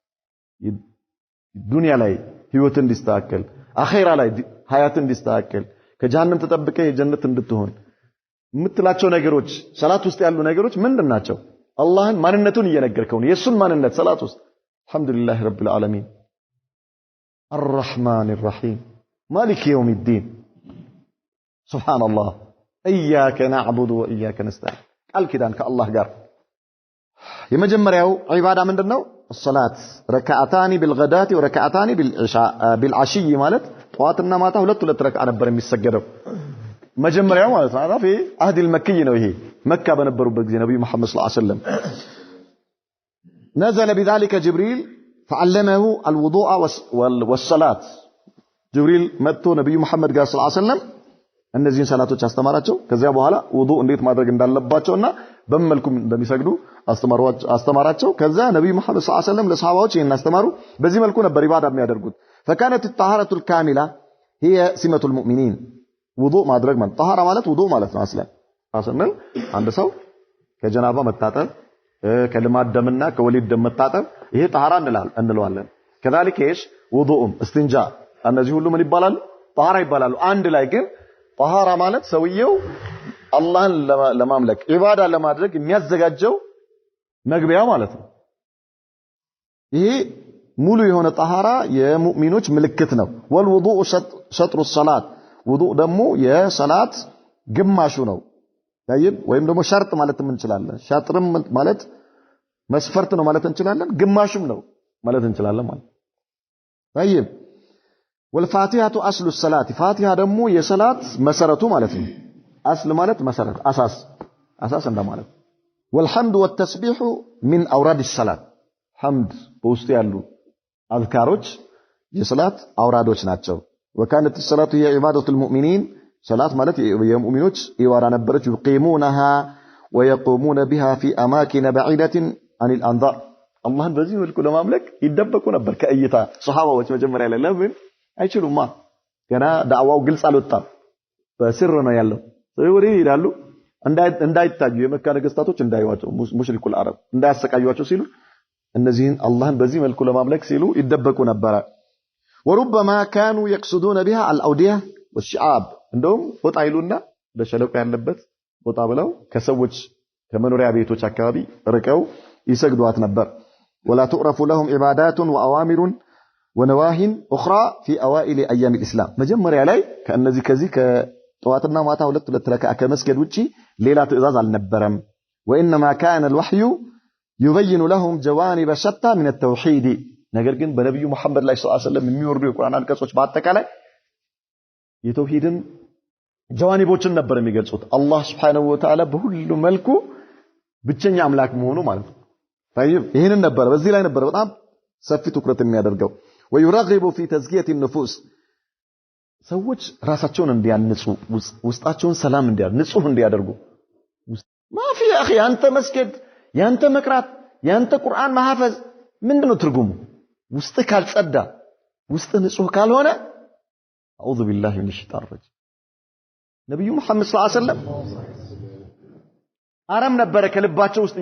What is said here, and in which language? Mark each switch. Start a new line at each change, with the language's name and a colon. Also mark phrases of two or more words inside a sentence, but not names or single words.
Amharic: ዱንያ ላይ ህይወት እንዲስተካከል፣ አኺራ ላይ ሀያት እንዲስተካከል፣ ከጀሃነም ተጠብቀህ የጀነት እንድትሆን የምትላቸው ነገሮች ሰላት ውስጥ ያሉ ነገሮች ምንድን ናቸው? አላህን ማንነቱን እየነገርከው ነው። የሱን ማንነት ሰላት ውስጥ
Arabic: الحمد لله رب العالمين الرحمن الرحيم مالك يوم الدين سبحان الله إياك نعبد وإياك نستعين قال كدان كالله
Amharic: ጋር የመጀመሪያው ዒባዳ ምንድነው?
Arabic: الصلاه ركعتان بالغداة وركعتان بالعشي
Amharic: ማለት ጧትና ማታ ሁለት ረክዓ ነበር የሚሰገደው መጀመሪያው ማለት ነው። አራፊ አህዲ المكي ነው። ይሄ መካ በነበሩበት ጊዜ ነብዩ መሐመድ
Arabic: صلى الله عليه وسلم نزل بذلك جبريل فعلمه الوضوء والصلاة
Amharic: جبريل መጥቶ ነብዩ መሐመድ ጋር
Arabic: صلى الله عليه وسلم
Amharic: እነዚህን ሰላቶች አስተማራቸው። ከዚያ በኋላ ውዱእ እንዴት ማድረግ እንዳለባቸውና በመልኩም እንደሚሰግዱ አስተማራቸው። ከዛ ነብዩ መሐመድ
Arabic: صلى الله عليه وسلم
Amharic: ለሰሃባዎች ይሄን አስተማሩ። በዚህ መልኩ ነበር ኢባዳ የሚያደርጉት።
Arabic: فكانت الطهارة الكاملة هي سمة المؤمنين
Amharic: ውዱእ ማድረግ ማለት طهارة ማለት ውዱእ ማለት ነው። አስለን አንድ ሰው ከጀናባ መታጠብ ከልማድ ደምና ከወሊድ ደም መታጠብ ይሄ طهارة እንለዋለን።
Arabic: كذلك ايش
Amharic: ውዱእም እስትንጃ እነዚህ ሁሉ ምን ይባላሉ? طهارة ይባላሉ። አንድ ላይ ግን طهارة ማለት ሰውየው አላህን ለማምለክ ኢባዳ ለማድረግ የሚያዘጋጀው መግቢያ ማለት ነው። ይሄ ሙሉ የሆነ طهارة የሙእሚኖች ምልክት ነው።
Arabic: والوضوء شطر الصلاة
Amharic: ውዱእ ደግሞ የሰላት ግማሹ ነው። ታይብ ወይም ደግሞ ሸርጥ ማለት እንችላለን። ሸርጥም ማለት መስፈርት ነው ማለት እንችላለን። ግማሹም ነው ማለት እንችላለን ማለት ታይብ
Arabic: والفاتحة أصل الصلاة
Amharic: فاتحة ደግሞ የሰላት መሰረቱ ማለት ነው። አስል ማለት መሰረት አሳስ እንደማለት
Arabic: والحمد والتسبيح من أوراد الصلاة حمد
Amharic: በውስጡ ያሉ አዝካሮች የሰላት አውራዶች ናቸው።
Arabic: وكانت الصلاة هي عبادة المؤمنين صلاة
Amharic: ማለት የሙእሚኖች ኢባዳ ነበረች።
Arabic: يقيمونها ويقومون بها في أماكن بعيدة عن الأنظار
Amharic: አላህን በዚህ መልኩ ለማምለክ ይደበቁ ነበር ከእይታ ሱሐባዎች መጀመሪያ ላይ ለምን አይችሉማ ገና ዳዕዋው ግልጽ አልወጣም በስር ነው ያለው። ወሬ ይላሉ እንዳይታዩ የመካ ነገስታቶች እንዳይዋቸው ሙሽሪኩል አረብ እንዳያሰቃዩዋቸው ሲሉ እነዚህን አላህን በዚህ መልኩ ለማምለክ ሲሉ ይደበቁ ነበር።
Arabic: وربما كانوا يقصدون بها الأودية والشعاب
Amharic: እንደውም ወጣ ይሉና በሸለቆ ያለበት ወጣ ብለው ከሰዎች ከመኖሪያ ቤቶች አካባቢ ርቀው ይሰግዱት ነበር።
Arabic: ولا تعرف لهم عبادات وأوامر ونواهٍ أخرى في أوائل أيام الإسلام
Amharic: መጀመሪያ ላይ ከነዚህ ከዚህ ከጧትና ማታ ሁለት ረክዓ ከመስገድ ውጪ ሌላ ትዕዛዝ አልነበረም።
Arabic: وإنما كان الوحي يبين لهم جوانب شتى من التوحيد
Amharic: ነገር ግን በነብዩ መሐመድ ላይ
Arabic: صلى الله عليه وسلم
Amharic: የሚወርዱ የቁርአን አንቀጾች በአጠቃላይ የተውሂድን ጀዋኒቦችን ነበር የሚገልጹት። አላህ
Arabic: سبحانه وتعالى
Amharic: በሁሉ መልኩ ብቸኛ አምላክ መሆኑ ማለት ነው። طيب ይሄንን ነበር በዚህ ላይ ነበር በጣም ሰፊ ትኩረት የሚያደርገው።
Arabic: ويرغب في تزكية النفوس
Amharic: ሰዎች ራሳቸውን እንዲያንጹ ውስጣቸውን ሰላም ንጹህ እንዲያደርጉ
Arabic: ما في اخي
Amharic: አንተ መስገድ ያንተ መቅራት ያንተ ቁርአን ማሐፈዝ ምንድነው ትርጉሙ? ውስጥ ካልጸዳ ውስጥ ንጹህ ካልሆነ
Arabic: أعوذ بالله من الشيطان الرجيم
Amharic: ነብዩ መሐመድ
Arabic: صلى الله عليه وسلم
Amharic: አረም ነበር ከልባቸው ውስጥ